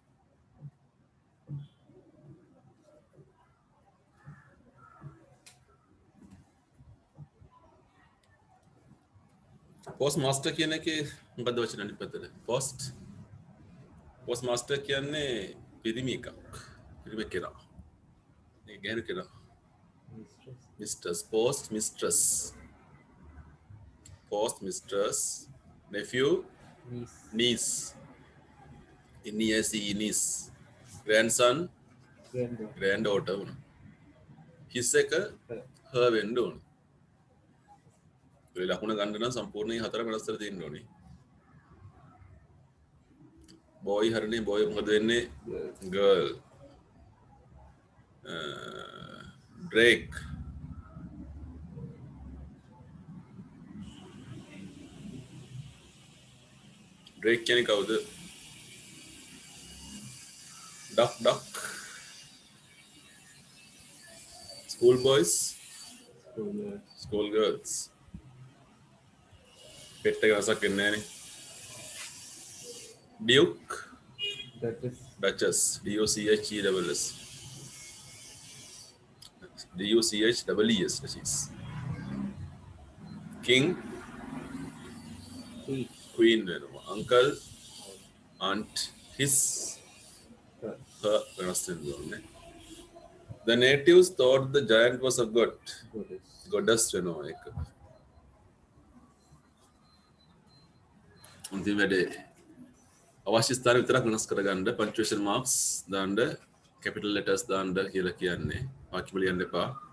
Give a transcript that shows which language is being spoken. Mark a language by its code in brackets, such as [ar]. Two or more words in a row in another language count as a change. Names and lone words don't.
[si] පෝස්ට් මාස්ටර් කියන එකේ මොකද්ද වචන අනිත් පැත්තට? පෝස්ට් මාස්ටර් කියන්නේ පිරිමි එකක්. පිරිමි කෙනා. ඒ ගැහණු කෙනා. [en] මිස්ටර්ස් post mistress nephew niece niece grandson granddaughter වුණා. [si] his එක her වෙන්න ඕන. ඒ ලකුණ ගන්න නම් සම්පූර්ණයෙන් හතර වෙනස් කරලා තියෙන්න ඕනේ. boy හරිනේ boy මොකද වෙන්නේ? [en] girl. Drake. [si] Drake කියන්නේ කවුද? [en] duck. School boys. School girls. [si] පෙට්ට එක රසක් වෙන්නේ නැහනේ. [en] Duke. Duchess. DUCHESS. DUCHEES. King. Queen වෙනවා. Uncle. Aunt. His. [si] Her වෙනස් වෙන්න ඕනේ. [en] The natives thought the giant was a god. [si] Goddess වෙනවා එක. අන්තිම වැඩේ අවශ්‍ය ස්ථාන විතරක් වෙනස් කරගන්න [en] punctuation marks [si] දාන්න [en] capital letters [si] දාන්න කියලා කියන්නේ. වාක්‍ය ලියන්න එපා.